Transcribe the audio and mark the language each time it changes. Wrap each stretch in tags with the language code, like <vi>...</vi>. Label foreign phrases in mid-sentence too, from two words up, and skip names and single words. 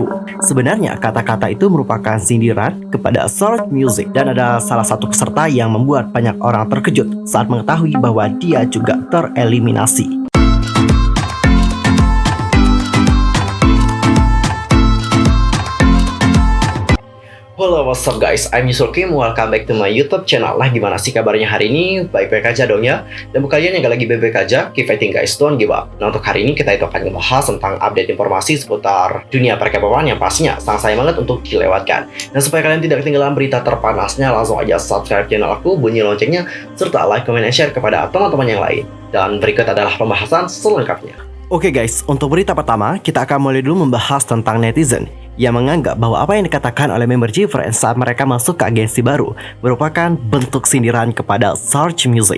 <id>Sebenarnya kata-kata itu merupakan sindiran kepada Sword Music, dan ada salah satu peserta yang membuat banyak orang terkejut saat mengetahui bahwa dia juga tereliminasi. Halo,</id> <en>what's up guys? I'm Yusuf Kim, welcome back to my YouTube channel.</en> <id>Lah, gimana sih kabarnya hari ini? Baik-baik aja dong ya. Dan buat kalian yang gak lagi baik-baik aja,</id> <en>keep fighting guys, don't give up.</en> <id>Nah, untuk hari ini kita itu akan membahas tentang update informasi seputar dunia per-K-popan yang pastinya sangat sayang banget untuk dilewatkan. Dan supaya kalian tidak ketinggalan berita terpanasnya, langsung aja subscribe channel aku, bunyi loncengnya, serta</id> <en>like, comment,</en> <id>dan share kepada teman-teman yang lain. Dan berikut adalah pembahasan selengkapnya. Oke guys, untuk berita pertama, kita akan mulai dulu membahas tentang netizen yang menganggap bahwa apa yang dikatakan oleh member GFriend saat mereka masuk ke agensi baru merupakan bentuk sindiran kepada Sword Music.</id>